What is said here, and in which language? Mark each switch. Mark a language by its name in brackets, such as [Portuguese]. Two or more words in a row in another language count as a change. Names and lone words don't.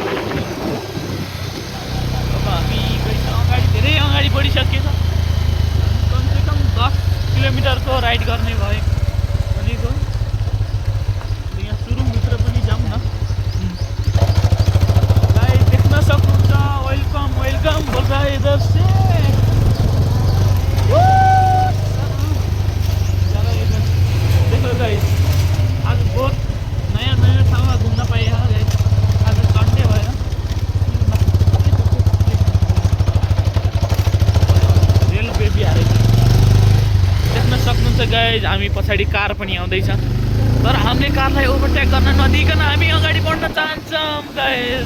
[Nepali] अब हामी अगाडि धेरै अगाडि बढिसकेछ। कमसेकम 10 किलोमिटरको राइड गर्ने भयो भनेको। यहाँ सुरुङभित्र पनि जाउँ न। गाइस देख्न सक्नुहुन्छ [English] welcome welcome [Hindi] बोल रहा है इधर से। देखो गाइस आज बहुत [Nepali] नयाँ नयाँ ठाउँमा घुम्न पाएँ गाइस। आज सन्डे भएर रेलवे बिहारै देख्न सक्नुहुन्छ गाइस। हामी पछाडि कार पनि आउँदैछ, तर हामीले कारलाई ओभरटेक गर्न नदिकन हामी अगाडि बढ्न चाहन्छौँ गाइस।